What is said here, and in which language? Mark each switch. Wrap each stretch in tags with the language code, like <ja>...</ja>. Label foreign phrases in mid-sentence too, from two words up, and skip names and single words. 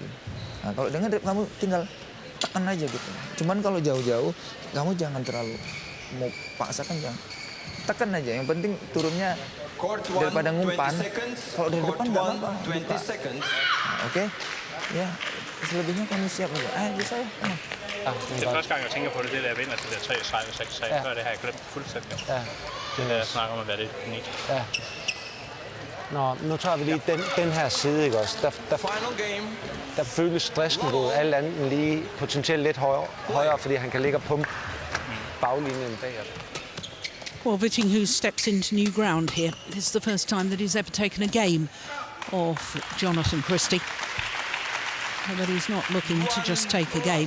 <id>Nah, kalau dia ngedrop, kamu tinggal tekan aja gitu. Cuman kalau jauh-jauh, kamu jangan terlalu mau paksakan, jangan. Tekan aja, yang penting turunnya daripada ngumpan. Kalau dari depan nggak apa-apa. Oke? Ya, selebihnya kamu siap aja. Bisa ya?</id> <da>Det er første gang, jeg tænker på det, der vinder til det 3-6-3. Før det har jeg glemt fuldstændig. Ja. Det der snakker om at være lidt unik. Ja. Nå, nu tager vi lige den her side, ikke også? Der føles stressniveauet alt andet end lige potentielt lidt højere, fordi han kan ligge og pumpe baglinjen bagefter.</da> <en>Well, VIittinghus steps into new ground here. It's the first time that he's ever taken a game off Jonatan Christie. But he's not looking to just take a game.</en>